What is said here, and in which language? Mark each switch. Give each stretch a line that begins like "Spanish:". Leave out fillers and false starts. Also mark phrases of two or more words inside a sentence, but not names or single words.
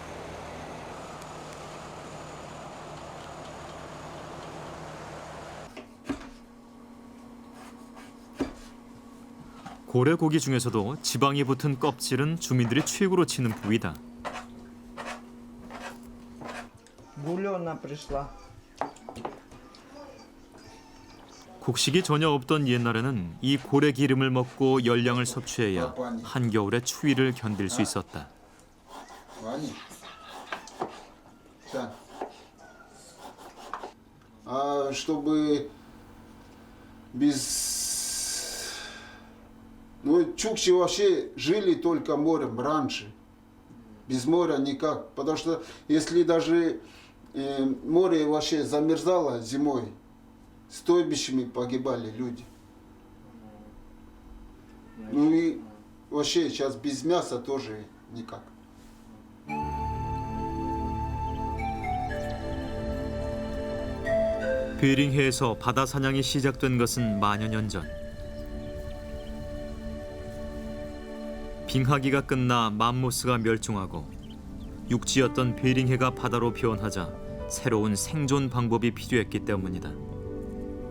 Korean: 고래 고기 중에서도 지방이 붙은 껍질은 주민들이 최고로 치는 부위다. 곡식이 전혀 없던 옛날에는 이 고래 기름을 먹고 열량을 섭취해야 한겨울의 추위를 견딜 수 있었다.
Russian: Чтобы без... Ну, чукчи вообще жили только морем раньше. Без моря никак. Потому что если даже море вообще замерзало зимой, стойбищами погибали люди. Ну и вообще сейчас без мяса тоже никак.
Korean: 베링해에서 바다 사냥이 시작된 것은 만여 년 전. 빙하기가 끝나 맘모스가 멸종하고 육지였던 베링해가 바다로 변하자 새로운 생존 방법이 필요했기 때문이다.